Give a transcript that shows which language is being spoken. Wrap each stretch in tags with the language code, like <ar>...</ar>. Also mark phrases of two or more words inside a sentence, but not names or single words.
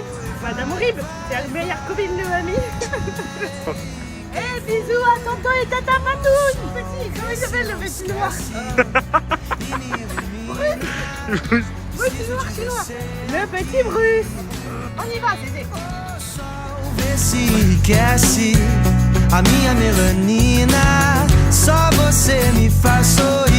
<fr>Madame Horrible, c'est la meilleure copine de mamie. Et bisous à tonton et tata Matoune. Petit, comment il s'appelle le petit noir? Bruce. Petit noir chinois. Le petit Bruce. On y va, Zézé.</fr> <pt>Vê se enriquece a minha melanina. Só você me faz sorrir.</pt>